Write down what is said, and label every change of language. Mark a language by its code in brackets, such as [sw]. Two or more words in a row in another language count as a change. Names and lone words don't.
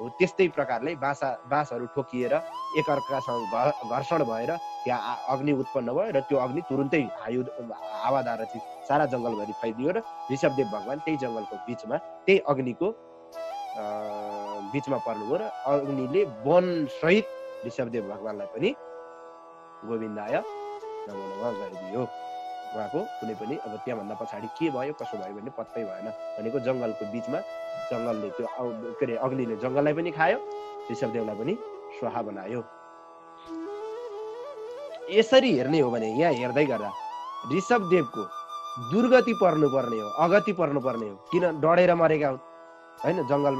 [ne] त्यस्तै प्रकारले बाँसहरू ठोकिएर एकअर्कासँग घर्षण भएर त्यहाँ अग्नि उत्पन्न भयो र त्यो अग्नि तुरुन्तै हावाद्वारा चाहिँ सारा जङ्गलभरि फैलियो र ऋषभदेव भगवान त्यही जङ्गलको बिचमा त्यही अग्निको बिचमा पर्नुभयो र अग्निले वन सहित ऋषभदेव भगवानलाई पनि [sa] गोविन्दाय नमो नमः [ne] गरिदियो। उहाँको कुनै पनि अब त्यहाँभन्दा पछाडि के भयो कसो भयो भन्ने पत्तै भएन भनेको जङ्गलको बिचमा जङ्गलले त्यो के अरे अग्निले जङ्गललाई पनि खायो, ऋषभदेवलाई पनि स्वाहा बनायो। यसरी हेर्ने हो भने यहाँ हेर्दै गर्दा ऋषभदेवको दुर्गति पर्नुपर्ने हो, अगति पर्नुपर्ने हो, किन डढेर मरेका हुन् होइन जङ्गलमा।